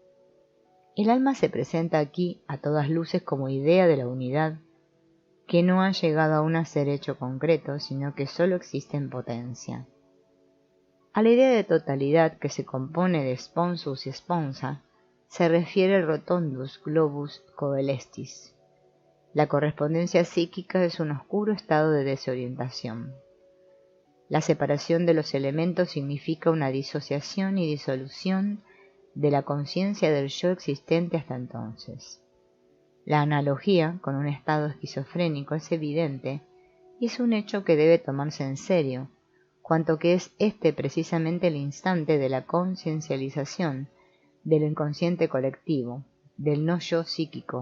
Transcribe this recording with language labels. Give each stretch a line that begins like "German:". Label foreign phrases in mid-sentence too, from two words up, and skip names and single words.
Spanish: El alma se presenta aquí a todas luces como idea de la unidad, que no ha llegado aún a ser hecho concreto, sino que sólo existe en potencia. A la idea de totalidad que se compone de sponsus y sponsa, se refiere el
Latin: rotundus globus coelestis.
Spanish: La correspondencia psíquica es un oscuro estado de desorientación. La separación de los elementos significa una disociación y disolución de la conciencia del yo existente hasta entonces. La analogía con un estado esquizofrénico es evidente y es un hecho que debe tomarse en serio, cuanto que es este precisamente el instante de la conciencialización de lo inconsciente colectivo, del no yo psíquico.